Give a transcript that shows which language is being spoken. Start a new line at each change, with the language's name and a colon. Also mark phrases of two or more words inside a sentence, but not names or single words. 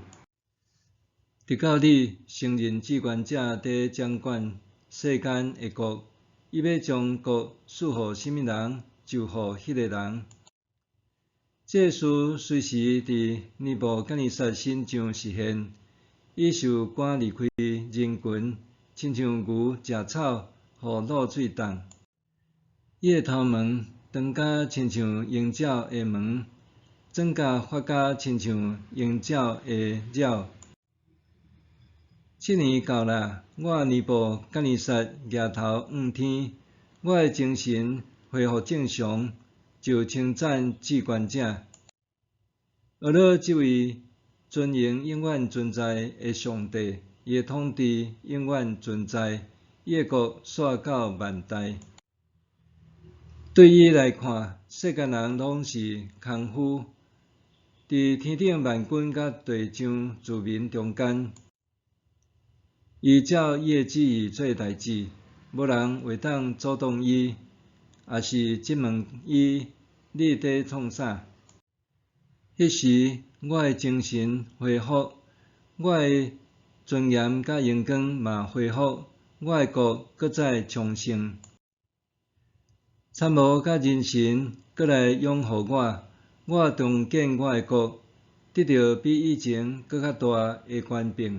Min Nan Chinese: 直到你承认至高者在掌管世间的国，伊要将国赐互甚物人，就互迄个人。这事随时伫尼布甲尼撒身上实现，伊受赶离开人群，亲像牛食草，互露水冻。伊的头毛长甲亲像鹰鸟的毛，指甲发甲亲像鹰鸟的鸟。7年到啦，我尼布甲尼撒举头望天，我的精神恢复正常，就称赞至高者。而了这位尊荣永远存在的上帝，伊的统治永远存在，伊的国续到万代。对伊来看，世间人拢是空虚，伫天顶万军甲地上自民中间，伊照伊的旨意做代志，无人会当阻挡伊，也是质问伊：你伫创啥？迄时，我的精神恢复，我的尊严甲荣光嘛恢复，我的国搁再昌盛。参谋甲人神，搁来拥护我，我重建我的国，得到比以前搁较大的权柄。